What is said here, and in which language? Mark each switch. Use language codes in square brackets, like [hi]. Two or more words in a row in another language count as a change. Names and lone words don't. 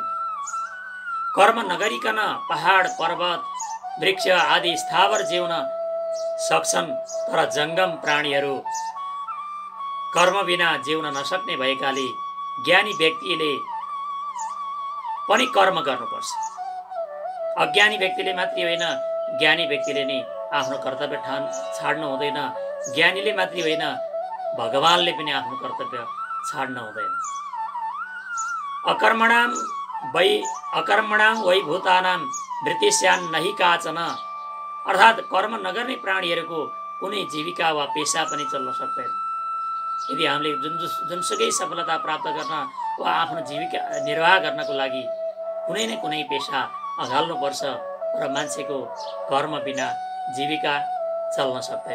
[ne] कर्म नगरिकन पहाड पर्वत वृक्ष आदि स्थावर जिउन सक्छन्, तर जङ्गम प्राणीहरू कर्म बिना जिउन नसक्ने भएकाले ज्ञानी व्यक्तिले पनि कर्म गर्नुपर्छ। अज्ञानी व्यक्तिले मात्रै होइन, ज्ञानी व्यक्तिले नै आफ्नो कर्तव्य छाड्नु हुँदैन। ज्ञानीले मात्रै होइन, भगवानले पनि आफ्नो कर्तव्य छाड्नु हुँदैन। [sa] अकर्मणां वै भूतानां वृत्तिस्यान् नहि काचन, [ne] अर्थात् कर्म नगर्ने प्राणीहरूको कुनै जीविका वा पेसा पनि चल्न सक्दैन। यदि हामीले जुनसुकै सफलता प्राप्त गर्न वा आफ्नो जीविका निर्वाह गर्नको लागि कुनै न कुनै पेसा अँगाल्नुपर्छ र मान्छेको कर्म बिना जीविका चल्न सक्दैन।